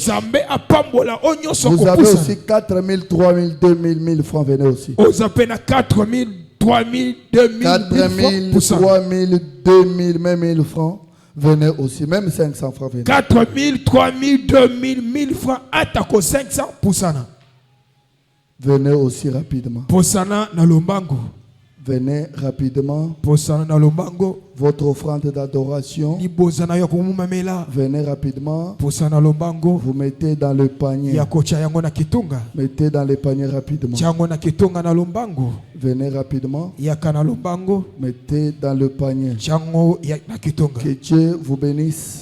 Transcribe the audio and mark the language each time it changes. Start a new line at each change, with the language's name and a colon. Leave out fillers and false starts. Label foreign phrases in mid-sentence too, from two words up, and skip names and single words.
French: Vous avez aussi 4 000, 3 000, 2 000, 1000 francs. Venez aussi. 4 000, 3 000, 2 000, même 1000 francs. Venez aussi. Même 500 francs. Venez. 4 000, 3 000, 2 000, 1000 francs.
Lingala: Atako 500 poussana.
French: Venez aussi rapidement.
Lingala: Poussana na lombango.
French: Venez rapidement.
Lingala: Poussana na lombango.
French: Votre offrande d'adoration, venez rapidement. Vous mettez dans le panier. Mettez dans le panier rapidement. Venez rapidement. Mettez dans le panier. Que Dieu vous bénisse.